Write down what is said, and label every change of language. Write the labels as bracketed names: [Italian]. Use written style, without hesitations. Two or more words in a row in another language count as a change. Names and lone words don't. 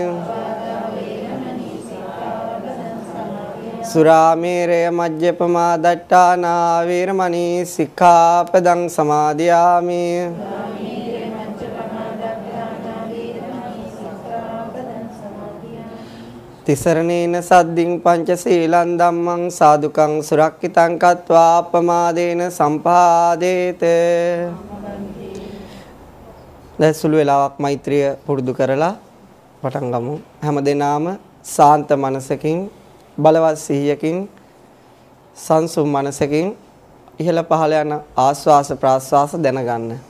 [Pali] สุราเมรยมัจจปมาดัตตานาเวรมณีสิกขาปดังสมาธิยามิ ติสรณีนสัดดิงปัญจศีลันดัมมังสาธุกังสุรักขิตังกัตวาปมาเดนะสัมภาเดเต [Sinhala] දැන් සුළු වෙලාවක් මෛත්‍රිය පුරුදු කරලා පටන් ගමු. හැම දිනාම සාන්ත මනසකින් බලවත් සිහියකින් සංසුම් මනසකින් ඉහළ පහළ යන ආස්වාස ප්‍රාස්වාස දැනගන්න.